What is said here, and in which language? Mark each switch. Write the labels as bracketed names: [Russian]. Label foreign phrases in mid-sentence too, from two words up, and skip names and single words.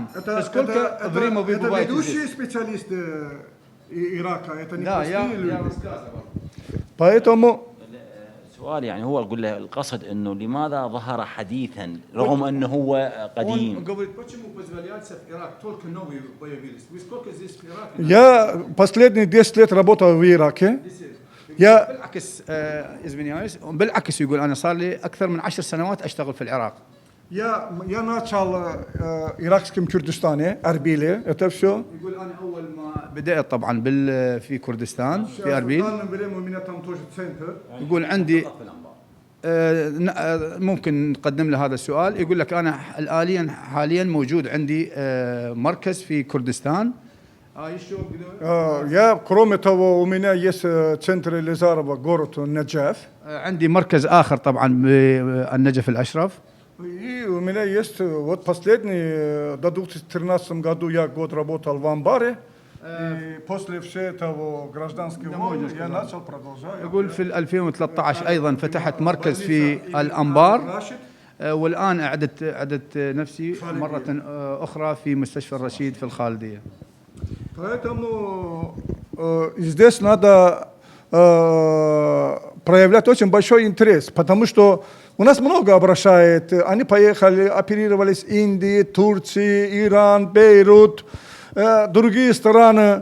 [Russian] Это ведущие специалисты Ирака, это не простые люди. Поэтому [Arabic] سؤال يعني هو أقول له القصد أنه لماذا ظهر حديثا رغم أنه هو قديم. [Russian] я последние 10 лет работал в Ираке. [Arabic] بالعكس بالعكس يقول انا صار لي اكثر من 10 سنوات اشتغل في العراق. [Russian] Я начал иракским Кюрдистане, Арбиле, это все. [Arabic] يقول انا اول ما بدأت طبعا في كردستان في اربيل. يقول عندي ممكن نقدم له هذا السؤال. يقول لك انا حاليا موجود عندي مركز في كردستان. [Russian] Я, кроме того, у меня есть центр Лизарова, город Наджаф. [Arabic] عندي مركز آخر طبعا بالنجف الأشرف. [Russian] И у меня есть вот последний, до 2013 году я год работал в Амбаре. И после всего этого гражданского войны я начал продолжать. [Arabic] يقول في 2013 أيضا فتحت مركز في الأنبار. والآن أعدت نفسي مرة أخرى في مستشفى الرشيد في الخالدية. [Russian] Поэтому здесь надо проявлять очень большой интерес, потому что у нас много обращает. Они поехали, оперировались в Индии, Турции, Иран, Бейрут, другие страны.